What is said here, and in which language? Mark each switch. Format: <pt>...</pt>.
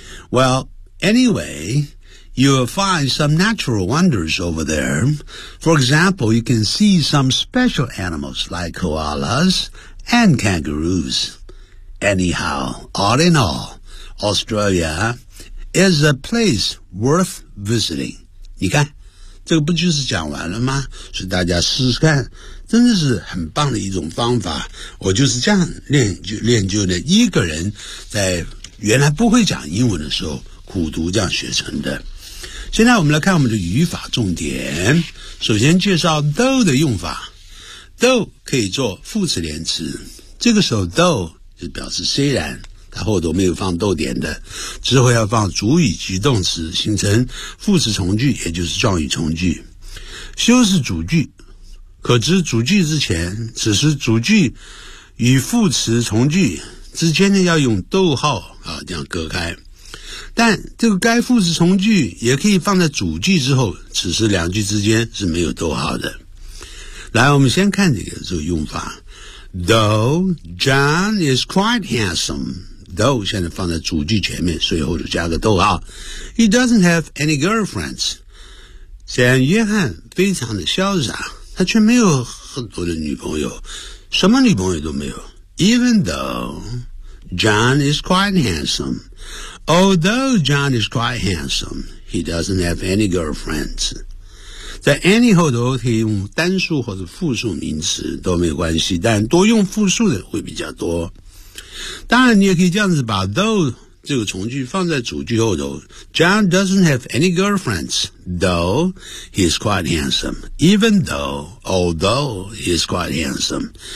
<en>Well, anyway, you will find some natural wonders over there. For example, you can see some special animals like koalas,and kangaroos. Anyhow, all in all, Australia is a place worth visiting.</en> <zh>你看，这个不就是讲完了吗？所以大家试试看，真的是很棒的一种方法。我就是这样练就练就的，一个人在原来不会讲英文的时候，苦读这样学成的。现在我们来看我们的语法重点。首先介绍 though 的用法。 though 可以做副词连词，这个时候 though 就表示虽然，它后头没有放逗点的，之后要放主语及动词，形成副词从句，也就是状语从句。修饰主句，可知主句之前，此时主句与副词从句之间呢要用逗号啊，这样隔开。但这个该副词从句也可以放在主句之后，此时两句之间是没有逗号的。来，我们先看这个用法。</zh> <en>Though John is quite handsome,</en> <zh>though 现在放在主句前面，所以后就加个逗号。</zh> <en>He doesn't have any girlfriends.</en> <zh>虽然约翰非常的潇洒，他却没有很多的女朋友，什么女朋友都没有。</zh> <en>Even though John is quite handsome, although John is quite handsome, he doesn't have any girlfriends.</en> <zh>在 any 后头可以用单数或者复数名词都没有关系，但多用复数的会比较多。当然你也可以这样子把</zh> <en>though</en> <zh>这个从句放在主句后头，</zh> <en>John doesn't have any girlfriends, though he is quite handsome, even though, although he is quite handsome.</en>